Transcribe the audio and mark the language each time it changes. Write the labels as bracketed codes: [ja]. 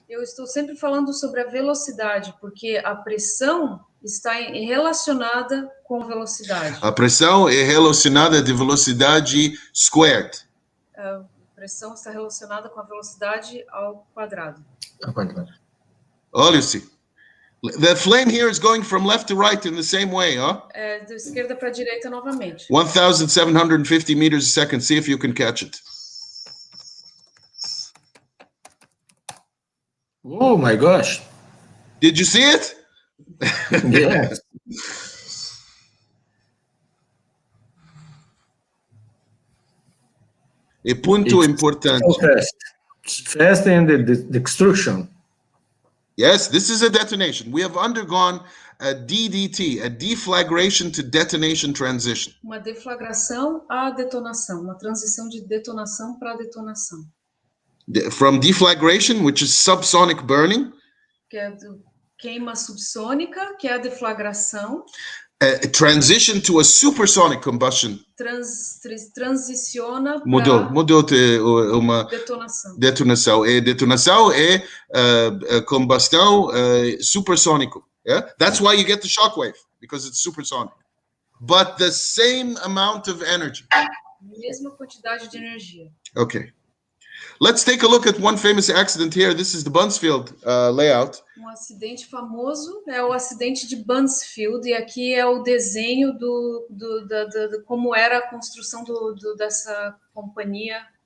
[pt] Eu estou sempre falando sobre a velocidade, porque a pressão está relacionada com velocidade. A pressão é relacionada de velocidade squared. A pressão está relacionada com a velocidade ao quadrado. Olha-se. [en] The flame here is going from left to right in the same way, huh? [pt] Da esquerda para a direita novamente. [en] 1,750 meters a second. See if you can catch it. Oh my gosh. Did you see it? Yes. [pt] É muito importante. [en] So fast in the destruction. Yes, this is a detonation. We have undergone a DDT, a deflagration to detonation transition. [pt] Uma deflagração à detonação, uma transição de detonação para detonação. [en] From deflagration, which is subsonic burning, [pt] que é queima subsônica, que é a deflagração, [en] Transition to a supersonic combustion. [pt] Transiciona Mudou uma detonação. Detonação é combustão supersônico. [en] Yeah? That's why you get the shockwave, because it's supersonic. But the same amount of energy. [pt] Mesma quantidade de energia. [en] Okay. Let's take a look at one famous accident here. This is the Buncefield layout. [pt] Acidente famoso é o acidente de Buncefield, e aqui é o desenho de como era a construção dessa companhia.